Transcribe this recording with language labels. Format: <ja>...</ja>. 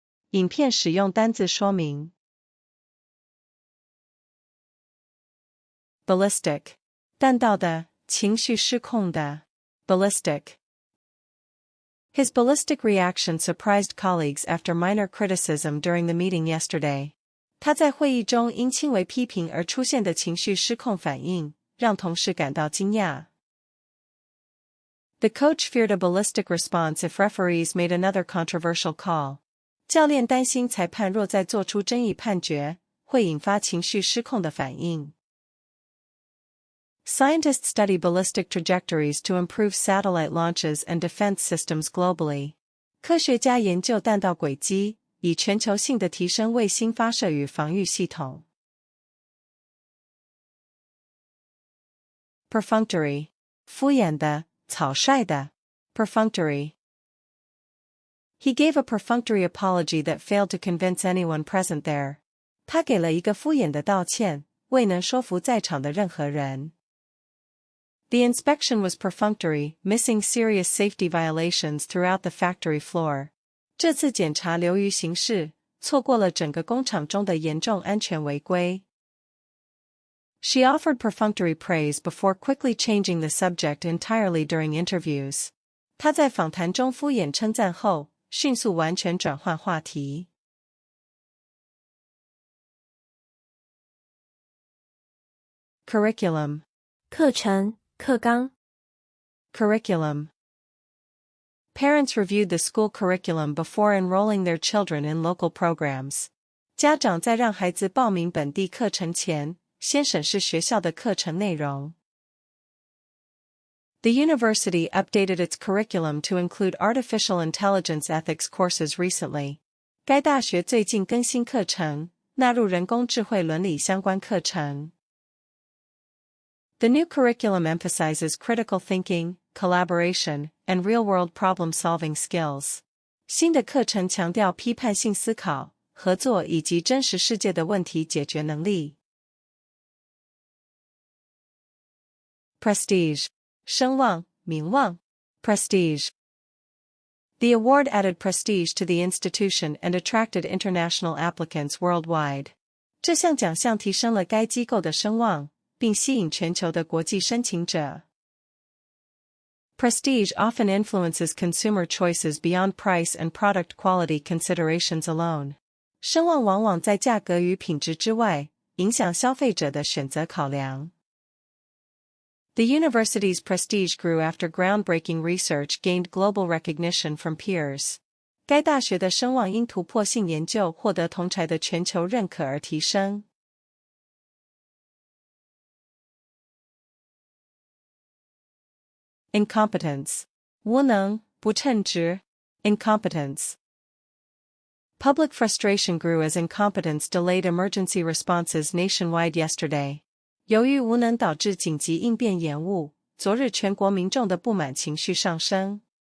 <zh>影片使用单字说明 ballistic 弹道的情绪失控的 ballistic.</zh> <en>His ballistic reaction surprised colleagues after minor criticism during the meeting yesterday.</en> <zh>他在会议中因轻微批评而出现的情绪失控反应，让同事感到惊讶。</zh> <en>The coach feared a ballistic response if referees made another controversial call.</en> <zh>教练担心裁判若再做出争议判决，会引发情绪失控的反应。</zh> <en>Scientists study ballistic trajectories to improve satellite launches and defense systems globally.</en> <zh>科学家研究弹道轨迹，以全球性的提升卫星发射与防御系统。 Perfunctory 敷衍的，草率的。</zh> <en>Perfunctory. He gave a perfunctory apology that failed to convince anyone present there.</en> <zh>他给了一个敷衍的道歉，未能说服在场的任何人。</zh> <en>The inspection was perfunctory, missing serious safety violations throughout the factory floor.</en> <zh>这次检查流于形式，错过了整个工厂中的严重安全违规。</zh> <en>She offered perfunctory praise before quickly changing the subject entirely during interviews.</en> <zh>她在访谈中敷衍称赞后，迅速完全转换话题。</zh> <en>Curriculum</en> <zh>课程课纲</zh> <en>Curriculum Parents reviewed the school curriculum before enrolling their children in local programs.</en> <zh>家长在让孩子报名本地课程前，先审视学校的课程内容。</zh> <en>The university updated its curriculum to include artificial intelligence ethics courses recently.</en> <zh>该大学最近更新课程，纳入人工智慧伦理相关课程。</zh> <en>The new curriculum emphasizes critical thinking, collaboration, and real-world problem-solving skills.</en> <zh>新的课程强调批判性思考、合作以及真实世界的问题解决能力。</zh> <en>Prestige.</en> <zh>声望、名望。</zh> <en>Prestige. The award added prestige to the institution and attracted international applicants worldwide.</en> <zh>这项奖项提升了该机构的声望，并吸引全球的国际申请者。</zh> <en>Prestige often influences consumer choices beyond price and product quality considerations alone.</en> <zh>声望往往在价格与品质之外，影响消费者的选择考量。</zh> <en>The university's prestige grew after groundbreaking research gained global recognition from peers.</en> <zh>该大学的声望因突破性研究获得同儕的全球认可而提升。</zh> <en>Incompetence.</en> <zh>无能、不称职。</zh> <en>Incompetence. Public frustration grew as incompetence delayed emergency responses nationwide yesterday.</en> <zh>由于无能导致紧急应变延误，昨日全国民众的不满情绪上升。</zh>